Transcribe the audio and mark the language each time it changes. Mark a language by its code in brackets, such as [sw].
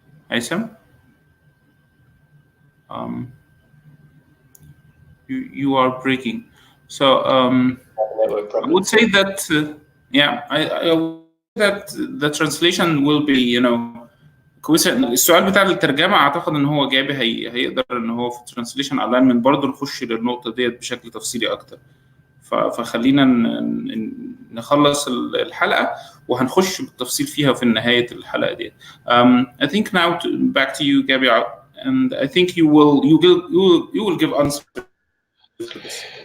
[en] Aysam? You are breaking. So I would say that I would say that the translation will be, [ar] كويس. السؤال بتاع الترجمه اعتقد ان هو جابي هيقدر ان هو في الترانسليشن الاينمنت برضه نخش للنقطه ديت بشكل تفصيلي اكتر. فخلينا نخلص الحلقه وهنخش بالتفصيل فيها في نهايه الحلقه ديت. [en] I think now back to you, Gabi, and I think you will give answer to this.